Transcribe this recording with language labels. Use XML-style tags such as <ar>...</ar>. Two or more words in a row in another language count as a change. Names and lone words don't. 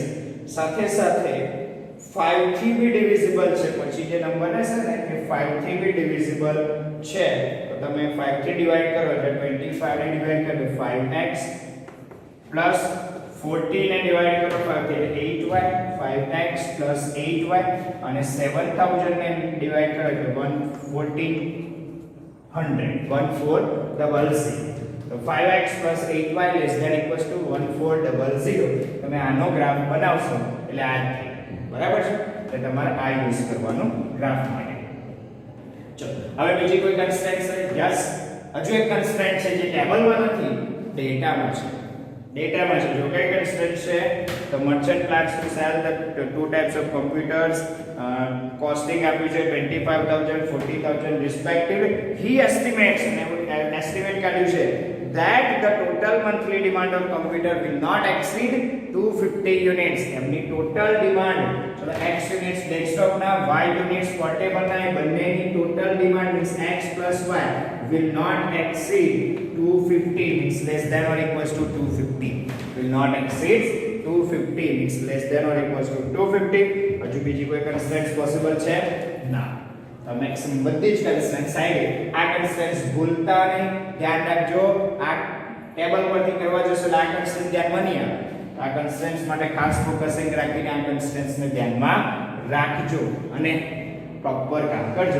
<gu>સાથે સાથે 5 થી બી ડિવિઝિબલ છે, પછી જે નંબર હશે ને એ 5 થી બી ડિવિઝિબલ છે, તો તમે 5 થી ડિવાઈડ કરો એટલે 25 ને ડિવાઈડ કરો 5x પ્લસ 14 ને ડિવાઈડ કરો 5 થી 8y, 5x plus 8y અને 7000 ને ડિવાઈડ કરો એટલે 1400.</gu> <en>તો 5x plus 8y less than equals to 1400.</en> <gu>તમે આનો ગ્રાફ બનાવશો એટલે આ થાય. બરાબર છે? એટલે તમારે આ યુઝ કરવાનું ગ્રાફ માટે. ચલો હવે બીજી કોઈ કન્સ્ટ્રેન્ટ છે? યસ, હજુ એક કન્સ્ટ્રેન્ટ છે જે ટેબલમાં નથી, ડેટામાં છે. ડેટામાં છે. જો કઈ કન્સ્ટ્રેન્ટ છે તો</gu> <en>merchant plans to sell the two types of computers,</en> <gu>કોસ્ટિંગ આપ્યું છે 25000 40000 રિસ્પેક્ટિવલી.</gu> <en>he estimates</en> <gu>અને એસ્ટિમેટ કાઢ્યું છે</gu> <en>that the total monthly demand of computer will not exceed 250 units.</en> <gu>એમની ટોટલ ડિમાન્ડ,</gu> <en>so the x units desktop ના, y units portable ના,</en> <gu>એ બંનેની ટોટલ ડિમાન્ડ</gu> <en>means x plus y will not exceed 250 means less than or equals to 250. will not exceed 250 means less than or equals to 250.</en> <gu>હજુ બીજી કોઈ કન્સ્ટ્રેન્ટ્સ પોસિબલ છે? ના. તો મેક્સિમમ બધી જ કન્સ્ટ્રેન્ટ્સ આવી. આ કન્સ્ટ્રેન્ટ્સ ભૂલતા નહીં, ધ્યાન રાખજો. આ ટેબલ પરથી કરવા જશો એટલે આ કન્સ્ટ્રેન્ટ ધ્યાનમાં નહીં આવે. આ કન્સ્ટ્રેન્ટ્સ માટે ખાસ ફોકસિંગ રાખીને આ કન્સ્ટ્રેન્ટ્સને ધ્યાનમાં રાખજો અને પ્રોપર કામ કરજો.</gu>